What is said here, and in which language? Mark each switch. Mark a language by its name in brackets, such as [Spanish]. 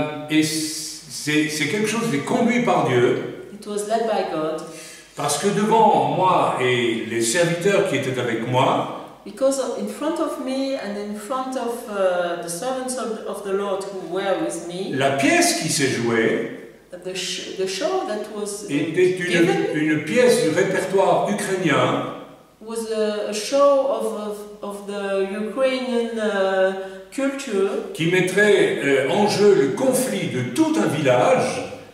[French] Et c'est quelque chose qui est conduit par Dieu. [English] It was led by God. [French] Parce que devant moi et les serviteurs qui étaient avec moi, [English] because in front of me and in front of the servants of the Lord who were with me, [French] la pièce qui s'est jouée [English] the show that was [French] était une pièce du répertoire ukrainien. [English] Was a show of the Ukrainian culture [French] qui mettrait en jeu le conflit de tout un village.